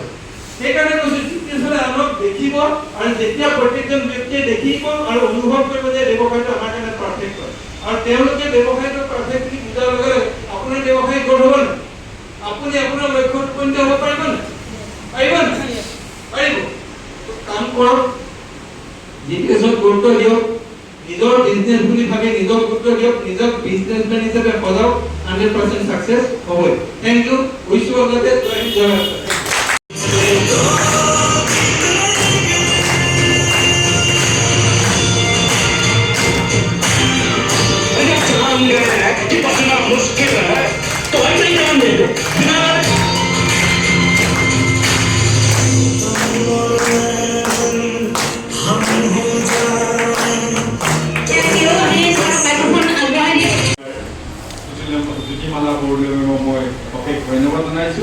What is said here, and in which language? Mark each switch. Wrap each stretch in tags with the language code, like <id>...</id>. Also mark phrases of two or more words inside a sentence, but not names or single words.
<as>সেইকাৰণে কৈছোঁ, জিপিএছলে আমাক দেখিব, আৰু যেতিয়া প্ৰত্যেকজন ব্যক্তিয়ে দেখিব আৰু অনুভৱ কৰিব যে ব্যৱসায়টো আমাৰ কাৰণে পাৰফেক্ট হয়, আপুনি আপোনাৰ লক্ষ্যত উপনীত হ'ব পাৰিব নে? পাৰিব নে? পাৰিব। কাম কৰক, জিটিএছত গুৰুত্ব দিয়ক, নিজৰ বিজনেছ বুলি ভাবি নিজক গুৰুত্ব দিয়ক, নিজক বিজনেছমেন হিচাপে সজাওক, 100% সাকসেস হ'বই।</as> <en>Thank you, wish you all the best.</en> <hi>जय हिंद, जय भारत। पकड़ना मुश्किल है तो ऐसे ही जान दे</hi> <as>জ্যোতিমালা বৰদলৈক মই অশেষ ধন্যবাদ জনাইছোঁ।</as>